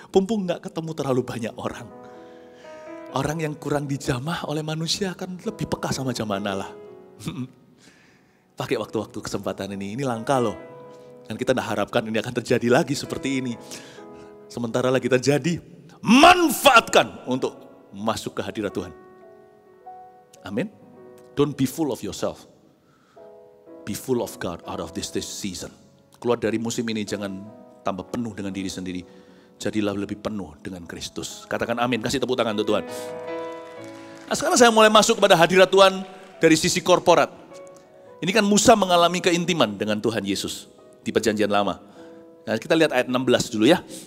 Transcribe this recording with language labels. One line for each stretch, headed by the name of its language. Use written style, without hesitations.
Indonesian: Mumpung gak ketemu terlalu banyak orang. Orang yang kurang dijamah oleh manusia akan lebih peka sama jamaah Allah. Pakai waktu-waktu kesempatan ini langka loh. Dan kita gak harapkan ini akan terjadi lagi seperti ini. Sementara lagi terjadi, manfaatkan untuk masuk ke hadirat Tuhan. Amin.
English: Don't be full of yourself. Be full of God out of this season.
Indonesian: Keluar dari musim ini jangan tambah penuh dengan diri sendiri. Jadilah lebih penuh dengan Kristus. Katakan amin, kasih tepuk tangan untuk Tuhan. Nah, sekarang saya mulai masuk kepada hadirat Tuhan dari sisi korporat. Ini kan Musa mengalami keintiman dengan Tuhan Yesus di perjanjian lama. Nah, kita lihat ayat 16 dulu ya.